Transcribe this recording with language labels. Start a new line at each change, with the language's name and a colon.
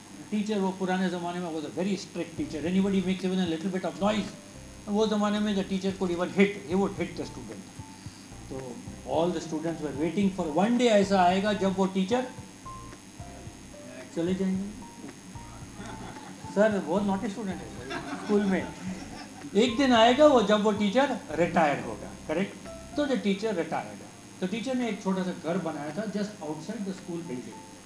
Hindi: Teacher वो पुराने ज़माने में
English: was a very strict teacher. Anybody makes even a little bit of noise,
Hindi: वो ज़माने में
English: the teacher could even hit. He would hit the student. तो all the students were waiting for one day
Hindi: ऐसा आएगा जब वो teacher चले जाएंगे. सर बहुत नॉटी स्टूडेंट है स्कूल में. एक दिन आएगा वो जब वो टीचर रिटायर होगा. करेक्ट. तो
English: The teacher retired.
Hindi: तो टीचर ने एक छोटा सा घर बनाया था
English: Just outside the school building.